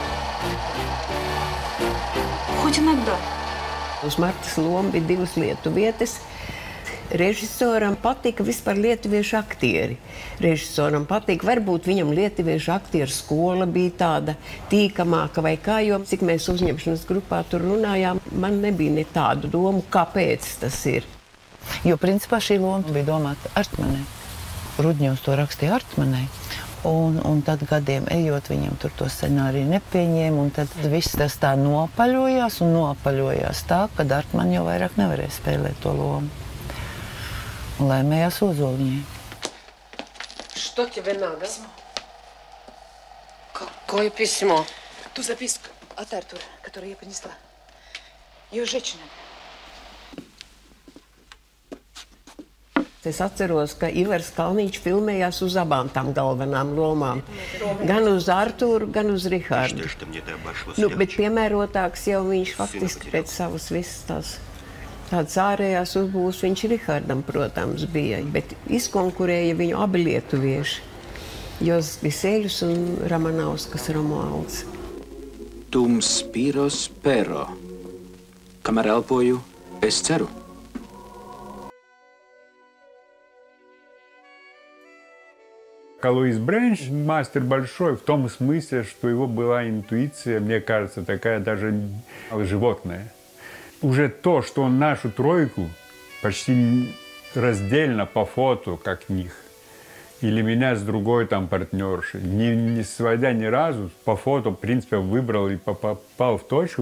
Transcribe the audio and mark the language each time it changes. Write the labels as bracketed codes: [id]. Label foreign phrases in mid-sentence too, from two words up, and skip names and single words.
[ru] Хоть иногда. [lv] Uz Martas loma bija 2 lietuvietes. Režisoram patika vispār lietuviešu aktieri. Režisoram patika, varbūt viņam lietuviešu aktieru skola bija tāda tīkamāka vai kā, jo cik mēs uzņemšanas grupā tur runājām, man nebija ne tādu domu, kāpēc tas ir. Jo principā šī loma bija domāta Artmanai. Rudņos to rakstīja Artmanai. Un tad gadiem ejot, viņam tur to scenāriju nepieņēma, un tad viss tas tā nopaļojās tā, ka Artman jau vairāk nevarēja spēlēt to lomu. Un laimējās Ozoliņai. [ru] Что тебе надо? Письмо. Какое письмо? Ту записку от Артура, которую я принесла. Ее женщина. [lv] Es atceros, ka Ivars Kalniņš filmējās uz abām tām galvenām lomām. Gan uz Artūru, gan uz Rihardu. Bet piemērotāks jau viņš faktiski pēc savas visas tādas ārējās uzbūves viņš Rihardam, protams, bija. Bet izkonkurēja viņu abi lietuvieši. Joski Seļus un Ramanauskas Romualds. [la] Tum spiro spero. [lv] Kamēr elpoju, es ceru. [ru] Луис Бренч мастер большой в том смысле, что его была интуиция, мне кажется, такая даже животная. Уже то, что он нашу тройку почти раздельно по фото, как них, или меня с другой там партнершей, не сводя ни разу, по фото, в принципе, выбрал и попал в точку.